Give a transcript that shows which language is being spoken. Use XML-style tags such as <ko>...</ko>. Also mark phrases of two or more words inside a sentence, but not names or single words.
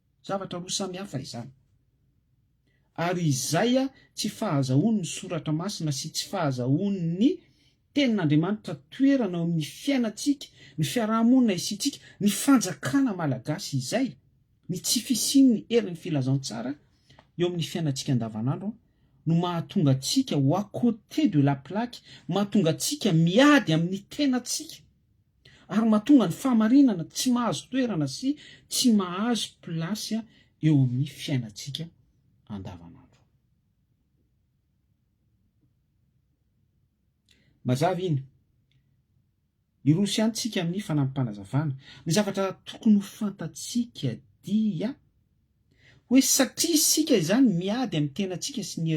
<mg>Zavatra roa samy hafa izany. ary izay tsy fahazahoany ny soratra masina sy tsy fahazahoany ny tenin'Andriamanitra toerana eo amin'ny fiainantsika, ny fiarahamonina isitsika, ny fanjakana malagasy izay, ny tsy fisian'ny herin'ny filazantsara eo amin'ny fiainantsika andavanandro no mahatonga antsika ho</mg> <fr>à côté de la plaque,</fr> <mg>mahatonga antsika miady amin'ny tenantsika, ary mahatonga ny fahamarinana tsy mahazo toerana sy tsy mahazo plasy eo amin'ny fiainantsika andavanandro. Mazava iny, irosy antsika amin'ny fanampanazavana, ny zavatra tokony ho fantatsika dia hoe satria isika izany miady amin'ny tenantsika sy ny</mg>